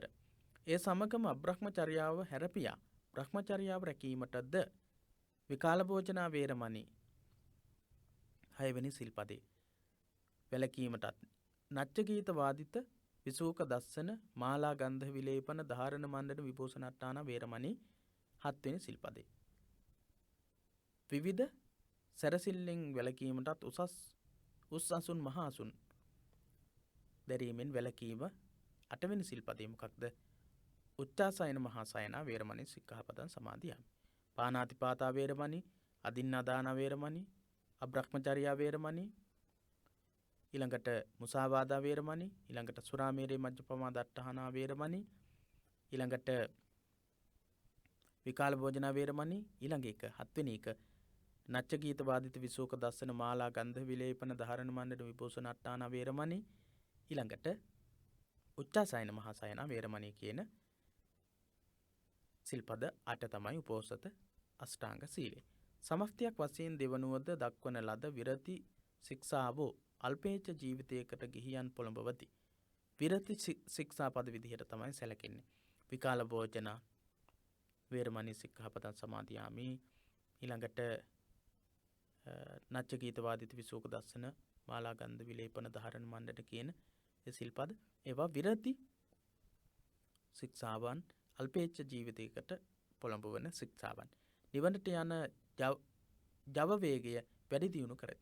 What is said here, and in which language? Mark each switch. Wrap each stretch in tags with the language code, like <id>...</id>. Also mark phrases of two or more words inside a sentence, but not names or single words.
<si>ඒ සමගම අබ්‍රහ්මචර්යාව හැරපියා බ්‍රහ්මචර්යාව රැකීමටද</si> <pi>විකාල භෝජනා වේරමණී</pi> <si>6 වෙනි සිල්පදේ වැළකීමටත්</si> <pi>නච්ච ගීත වාදිත විසූක දස්සන මාලා ගන්ධ විලේපන ධාරණ මණ්ඩන විභූෂණට්ටාන වේරමණී</pi> <si>7 වෙනි සිල්පදේ. විවිධ සැරසිල්ලෙන් වැළකීමටත් උස් අසුන් මහ අසුන් දැරීමෙන් වැළකීම 8 වෙනි සිල්පදේ මොකක්ද?</si> <pi>උච්චාසයන මහා සයන වේරමණී සික්ඛාපදං සමාදියාමි. පානාතිපාතා වේරමණී, අදින්නාදාන වේරමණී, අබ්‍රහ්මචර්යා වේරමණී, ඊළඟට මුසාවාදා වේරමණී, ඊළඟට සුරාමේරේ මජ්ජපමා දට්ඨානා වේරමණී, ඊළඟට විකාල භෝජනා වේරමණී,</pi> <si>ඊළඟ එක 7 වෙනි එක</si> <pi>නච්ච ගීත වාදිත විසෝක දස්සන මාලා ගන්ධ විලේපන ධාරණ මණ්ඩන විභූෂණට්ටානා වේරමණී, ඊළඟට උච්චාසයන මහා සයන වේරමණී</pi> <si>කියන සිල්පද 8 තමයි උපෝසත අෂ්ටාංග සීලය. සමස්තයක් වශයෙන් දෙවනුවද දක්වන ලද විරති ශික්ෂාවෝ අල්පේච්ඡ ජීවිතයකට ගිහියන් පොළඹවති. විරති ශික්ෂාපද විදිහට තමයි සැලකෙන්නේ.</si> <pi>විකාල භෝජන වේරමණී සික්ඛාපදං සමාදියාමි.</pi> <si>ඊළඟට</si> <pi>නච්ච ගීත වාදිත විසෝක දස්සන මාලා ගන්ධ විලේපන ධාරණ මණ්ඩන</pi> <si>කියන ඒ සිල්පද ඒවා විරති ශික්ෂාවන් අල්පේච්ඡ ජීවිතයකට පොළඹවන ශික්ෂාවන්. නිවනට යන ජව වේගය වැඩි දියුණු කරති.</si>